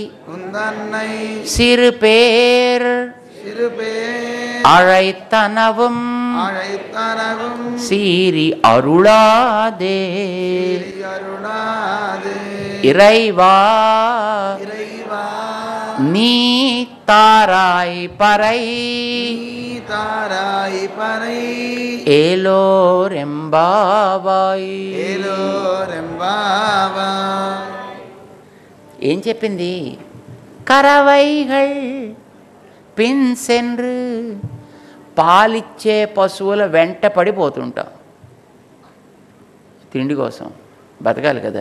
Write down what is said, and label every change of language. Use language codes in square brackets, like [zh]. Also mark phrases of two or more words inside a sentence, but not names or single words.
[ta] சிறு பேர் அழைத்தனவும் சீரி அருளாதே இறைவா நீ தாராய் பறை ఏలోరెంబావాయ్. [te] ఏం చెప్పింది? [ta] கறவைகள் பின் சென்று, [te] పాలిచ్చే పశువుల వెంట పడిపోతుంటాం తిండి కోసం, బతకాలి కదా.